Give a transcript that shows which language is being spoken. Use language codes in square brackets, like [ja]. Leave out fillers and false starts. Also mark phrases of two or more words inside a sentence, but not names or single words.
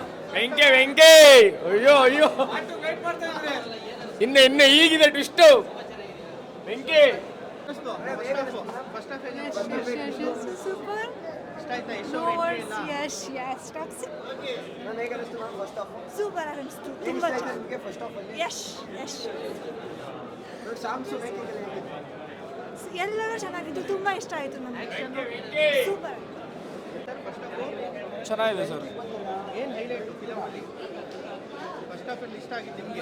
[kn] ವೆಂಕೆ ವೆಂಕೆ ಅಯ್ಯೋ ಅಯ್ಯೋ ಇನ್ನು ಈಗಿದೆ ಟ್ವಿಸ್ಟು ವೆಂಕೆ. Super. [en] No words. Yes, yes. Toxic. [kn] Super ಅನಿಸ್ತು. ತುಂಬಾ ಚೆನ್ನಾಗಿ. [en] Yes, yes. [kn] ಎಲ್ಲರೂ ಚೆನ್ನಾಗಿತ್ತು. ತುಂಬಾ ಇಷ್ಟ ಆಯಿತು ನನಗೆ. ಸೂಪರ್. ಚೆನ್ನಾಗಿದೆ ಸರ್. ಏನು ಹೈಲೈಟು ಫಿಲಮಲ್ಲಿ [en] first of all [kn] ಇಷ್ಟ ಆಗಿದ್ದು ನಿಮಗೆ?